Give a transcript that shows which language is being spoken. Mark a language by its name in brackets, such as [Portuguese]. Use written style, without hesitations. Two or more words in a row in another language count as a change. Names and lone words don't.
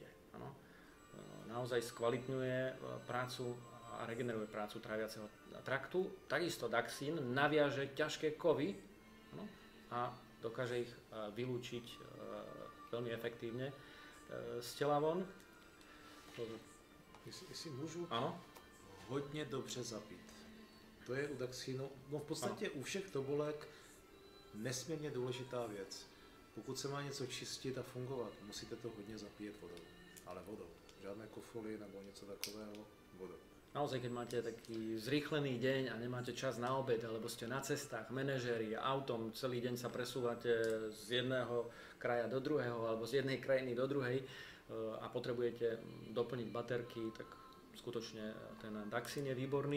[Slovak] Naozaj skvalitňuje prácu a regeneruje prácu tráviaceho traktu. Takisto Daxin naviaže ťažké kovy a dokáže ich vylúčiť veľmi efektívne z tela von. [Czech] Jestli můžu, ano? Hodně dobře zapít. To je u Daxinu, no v podstatě u všech tobolek nesmírně důležitá věc. Pokud se má něco čistit a fungovat, musíte to hodně zapíjet vodou, ale vodou. [Slovak] Žiadne kofoly nebo niečo takového, vodou. Naozaj, keď máte taký zrýchlený deň a nemáte čas na obed, alebo ste na cestách, manažéri, autom, celý deň sa presúvate z jedného kraja do druhého, alebo z jednej krajiny do druhej a potrebujete doplniť baterky, tak skutočne ten Daxin je výborný.